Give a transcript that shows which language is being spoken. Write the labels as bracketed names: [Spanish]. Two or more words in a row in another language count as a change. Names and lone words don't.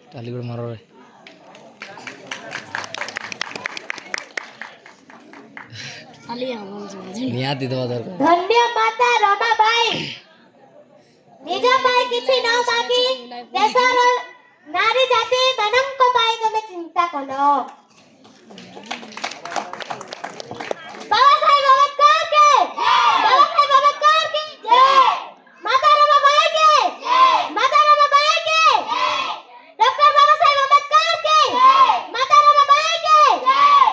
[Odia] ଧନ୍ୟ ମାତା ରମାବାଇ, ନିଜ ପାଇଁ କିଛି ନ ମାଗି ଦେଶର ନାରୀ ଜାତି ମାନଙ୍କ ପାଇଁ ତମେ ଚିନ୍ତା କଲ। [Hindi] बाबा साहेब अम्बेदकर के बाबा साहेब अम्बेदकर के जय। माता रमाबाई के जय। माता रमाबाई के जय। डॉक्टर बाबा साहेब अम्बेडकर के जय। माता रमाबाई के जय।